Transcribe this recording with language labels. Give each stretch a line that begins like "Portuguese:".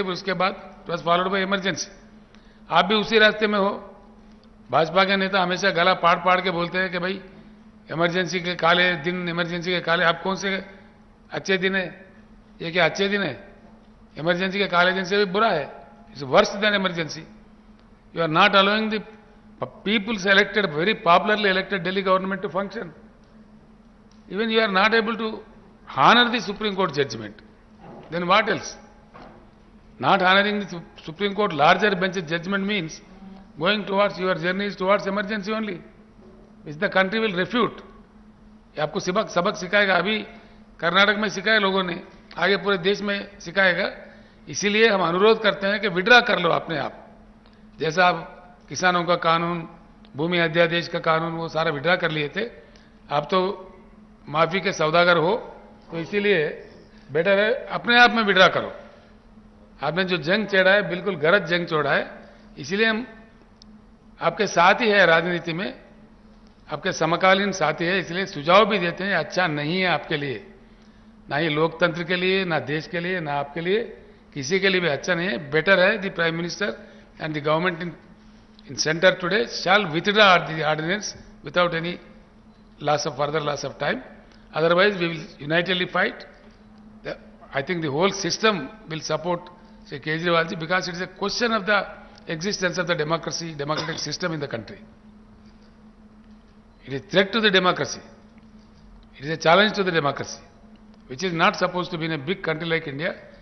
Hindi: उसके बाद
English: It was followed by emergency.
Hindi: आप भी उसी रास्ते में हो. भाजपा के नेता हमेशा गला पाड़ के बोलते हैं कि भाई इमरजेंसी के काले दिन, इमरजेंसी के काले. आप कौन से अच्छे दिन है? ये क्या अच्छे दिन है? इमरजेंसी के काले दिन से भी बुरा है.
English: It's worse than emergency. You are not allowing the peoples elected, very popularly elected Delhi government to function. Even you are not able to honor the Supreme Court judgment. Then what else? Not honoring the Supreme Court larger bench judgment means going towards your journey is towards emergency only, which the country will refute.
Hindi: ये आपको सबक सिखाएगा. अभी कर्नाटक में सिखाया लोगों ने, आगे पूरे देश में सिखाएगा. इसीलिए हम अनुरोध करते हैं कि विड्रा कर लो अपने आप. जैसा आप किसानों का कानून, भूमि अध्यादेश का कानून, वो सारा विड्रा कर लिए थे. आप तो माफी के सौदागर हो, तो इसीलिए बेटर है अपने आप में विड्रा करो. आपने जो जंग छेड़ा है बिल्कुल गलत जंग छोड़ा है. इसीलिए हम आपके साथ ही है, राजनीति में आपके समकालीन साथी है. इसलिए सुझाव भी देते हैं, अच्छा नहीं है आपके लिए, ना ये लोकतंत्र के लिए, ना देश के लिए, ना आपके लिए, किसी के लिए भी अच्छा नहीं है.
English: Better है the prime minister and the government in centre today shall withdraw the ordinance without any further loss of time. Otherwise we will unitedly fight. I think the whole system will support Sri Kejriwal ji, because it is a question of the existence of the democratic system in the country. It is a threat to the democracy. It is a challenge to the democracy, which is not supposed to be in a big country like India.